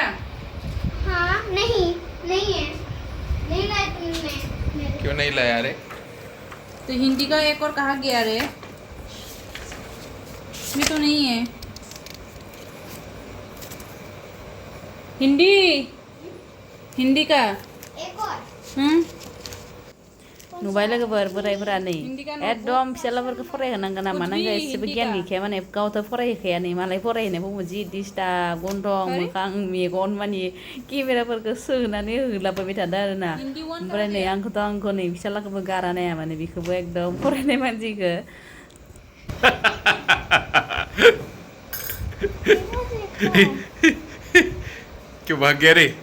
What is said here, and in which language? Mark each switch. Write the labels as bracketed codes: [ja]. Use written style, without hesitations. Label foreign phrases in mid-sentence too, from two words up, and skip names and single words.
[hi] हाँ नहीं नहीं है नहीं लाया तुमने क्यों नहीं लाया रे तो हिंदी का एक और कहाँ गया रे इसमें तो नहीं है हिंदी का एक और [brx] नुबाय लोगोफोर बोरायफोरा नै एकदम फिसालाफोरखौ फरायहोनांगोन नामा नांगौ एसेबो गियान गैखाया माने गावथ' फरायहोखाया नै मालाय फरायहैनाय बुङो जि डिस्टार्ब गन्थं मोखां मेगन मानि केमेराफोरखौ सोनानै होलाबायबाय थादों आरोना ओमफ्राय नै आंखौ नै फिसालाखौबो गारा नाया माने बेखौबो एकदम फरायनाय मानसिखौ [hi] क्यों भाग गया रे